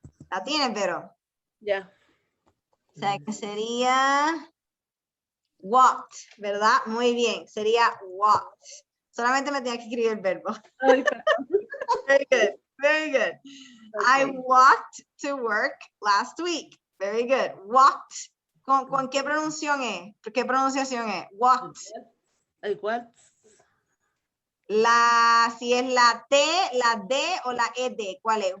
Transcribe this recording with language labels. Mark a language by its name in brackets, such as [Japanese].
[Spanish] ¿La tiene, pero? Ya. O sea, que sería walked, ¿verdad? Muy bien, sería walked. Solamente me tenía que escribir el verbo. [English] Very good, very good. Okay. I walked to work last week. Very good. Walked. [Spanish] ¿Con qué pronunciación es? ¿Qué pronunciación es? Walked. [English] I walked. [Spanish] Si es la T, la D o la ED, ¿cuál es?